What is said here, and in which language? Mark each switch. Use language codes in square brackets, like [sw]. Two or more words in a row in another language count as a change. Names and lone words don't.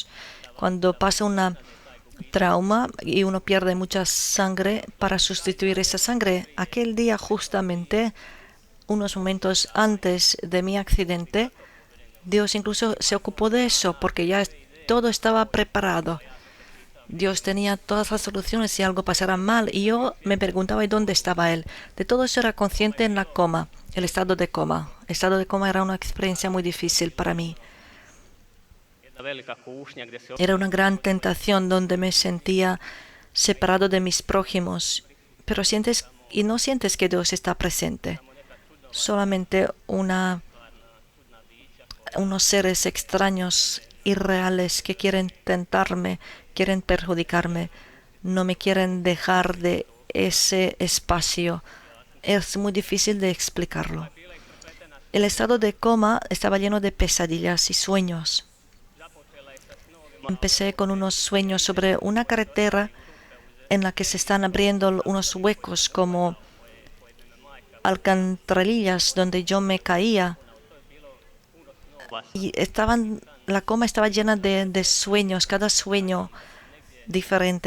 [es] Cuando pasa una trauma y uno pierde mucha sangre, para sustituir esa sangre, aquel día justamente, unos momentos antes de mi accidente, Dios incluso se ocupó de eso, porque ya todo estaba preparado. Dios tenía todas las soluciones si algo pasara mal, y yo me preguntaba ¿y dónde estaba Él? De todo eso era consciente en la coma, el estado de coma. El estado de coma era una experiencia muy difícil para mí. [hr] Jedna velika kušnja gdje se [es] Era una gran tentación donde me sentía separado de mis prójimos, pero no sientes que Dios está presente. Solamente unos seres extraños, irreales, que quieren tentarme, quieren perjudicarme, no me quieren dejar de ese espacio. Es muy difícil de explicarlo. El estado de coma estaba lleno de pesadillas y sueños. [hr] započela je sa snovima [es] Empecé con unos sueños sobre una carretera en la que se están abriendo unos huecos como alcantarillas donde yo me caía. Y la coma estaba llena de sueños, cada sueño diferente.